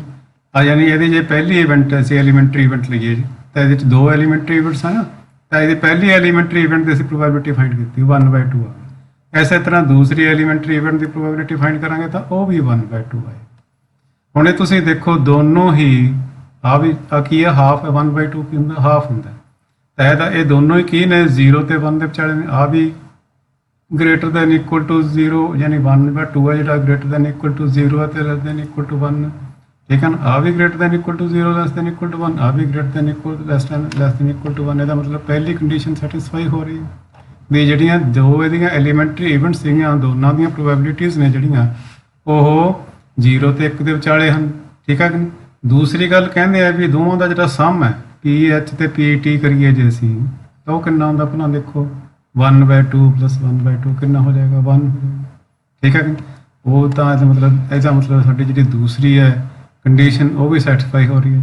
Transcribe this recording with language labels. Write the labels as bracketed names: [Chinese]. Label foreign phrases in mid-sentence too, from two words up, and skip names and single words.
[Punjabi] ਆ ਯਾਨੀ ਇਹਦੀ ਜੇ ਪਹਿਲੀ ਇਵੈਂਟ ਅਸੀਂ [English] elementary event [Punjabi] ਲਈਏ ਜੀ ਤਾਂ ਇਹਦੇ 'ਚ ਦੋ [English] elementary events [Punjabi] ਆ ਨਾ, ਤਾਂ ਇਹਦੀ ਪਹਿਲੀ [English] elementary event [Punjabi] ਦੀ ਅਸੀਂ [English] probability find [Punjabi] ਕੀਤੀ 1/2 ਆ। ਇਸੇ ਤਰ੍ਹਾਂ ਦੂਸਰੀ [English] elementary event [Punjabi] ਦੀ [English] probability find [Punjabi] ਕਰਾਂਗੇ ਤਾਂ ਉਹ ਵੀ 1/2 ਆਏ। ਹੁਣ ਇਹ ਤੁਸੀਂ ਦੇਖੋ ਦੋਨੋਂ ਹੀ ਆ ਵੀ ਆ ਕੀ ਹੈ, ਹਾਫ 1/2 ਕੀ ਹੁੰਦਾ, ਹਾਫ ਹੁੰਦਾ। ਤਾਂ ਇਹਦਾ ਇਹ ਦੋਨੋਂ ਹੀ ਕੀ ਨੇ 0 ਤੇ 1 ਦੇ ਵਿਚਾਲੇ ਨੇ। ਆ ਵੀ [English] greater than equal to 0 [Punjabi] ਯਾਨੀ 1/2 ਹੈ ਜਿਹੜਾ [English] greater than equal to 0 [Punjabi] ਹੈ ਤੇ [English] less than equal to 1, [Punjabi] ਠੀਕ ਹੈ ਨਾ। ਆ ਵੀ [English] greater than equal to 0 less than equal to 1, [Punjabi] ਆ ਵੀ [English] greater than equal less than equal to 1। [Punjabi] ਇਹਦਾ ਮਤਲਬ ਪਹਿਲੀ [English] condition satisfy [Punjabi] ਹੋ ਰਹੀ ਹੈ ਵੀ ਜਿਹੜੀਆਂ ਦੋ ਇਹਦੀਆਂ [English] elementary events [Punjabi] ਸੀਗੀਆਂ ਦੋਨਾਂ ਦੀਆਂ ਪ੍ਰੋਬੈਬਿਲਿਟੀਜ਼ ਨੇ ਜਿਹੜੀਆਂ ਉਹ 0 ਤੇ 1 ਦੇ ਵਿਚਾਲੇ ਹਨ, ਠੀਕ ਹੈ ਕਿ ਨਹੀਂ। ਦੂਸਰੀ ਗੱਲ ਕਹਿੰਦੇ ਆ ਵੀ ਦੋਵਾਂ ਦਾ ਜਿਹੜਾ ਸਮ ਹੈ PH ਤੇ PT ਕਰੀਏ ਜੇ ਅਸੀਂ ਤਾਂ ਉਹ ਕਿੰਨਾ ਹੁੰਦਾ, ਪਹਿਲਾਂ ਦੇਖੋ 1/2 + 1/2 ਕਿੰਨਾ ਹੋ ਜਾਏਗਾ, 1 ਹੋ ਜਾਏਗਾ, ਠੀਕ ਹੈ ਕਿ ਉਹ ਤਾਂ ਇਹਦਾ ਮਤਲਬ ਸਾਡੀ ਜਿਹੜੀ ਦੂਸਰੀ ਹੈ ਕੰਡੀਸ਼ਨ ਉਹ ਵੀ ਸੈਟੀਸਫਾਈ ਹੋ ਰਹੀ ਹੈ।